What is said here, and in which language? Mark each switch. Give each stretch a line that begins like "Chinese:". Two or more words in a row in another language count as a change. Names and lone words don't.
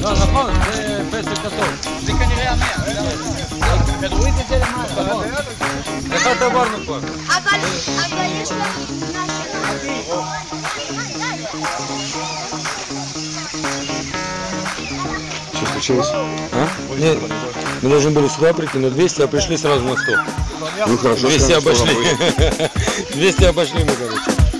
Hebrew: נכון, זה פסק כתוב. זה כנראה 100. כדרו את זה למעלה. אחד עברנו כבר. אבל יש לו...
Russian: Что случилось? А? Нет, мы должны были сюда прийти, но 200, а пришли сразу на 100. Ну хорошо, 200 обошли. 200 обошли мы, короче.